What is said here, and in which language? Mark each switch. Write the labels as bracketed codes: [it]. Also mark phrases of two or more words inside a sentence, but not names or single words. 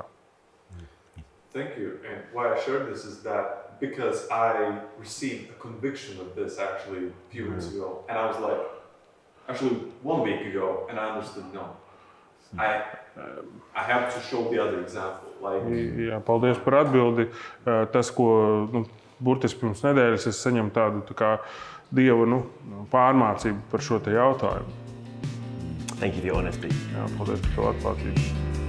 [en] Thank you. And why I shared this is that because I received a conviction of this actually a few weeks ago, and I was like, actually 1 week ago, and I understood no. I have to show the other example. Like, [lv] Jā, paldies par atbildi. Tas, ko burtiski pirms nedēļas es saņemu tādu tā kā Dieva pārmācību par šo te jautājumu. [en] Thank you for your honesty. [lv] Jā, paldies par to atklātību.